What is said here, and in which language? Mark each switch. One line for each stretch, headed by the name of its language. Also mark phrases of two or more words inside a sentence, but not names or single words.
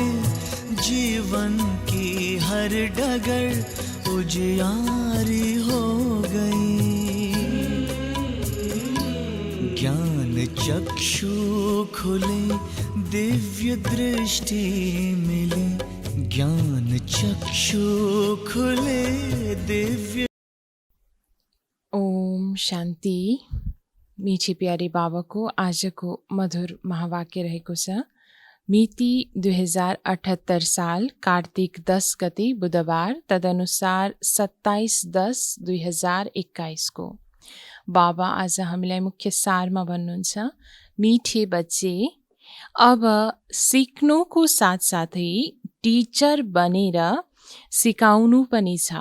Hindi: जीवन की हर डगर उजियारी हो गई। ज्ञान चक्षु खुले, दिव्य दृष्टि मिले। ज्ञान चक्षु खुले, दिव्य। ओम शान्ति।
Nepali: मीठी प्यारी बाबाको आजको मधुर महावाक्य रहेको छ। मिति 2078 साल कार्तिक 10 गते बुधबार, तदनुसार 27/10/2021 को बाबा आज हामीलाई मुख्य सारमा भन्नुहुन्छ,
Hindi: मिठे बच्चे
Nepali: अब सिक्नुको साथसाथै टिचर बनेर सिकाउनु पनि छ।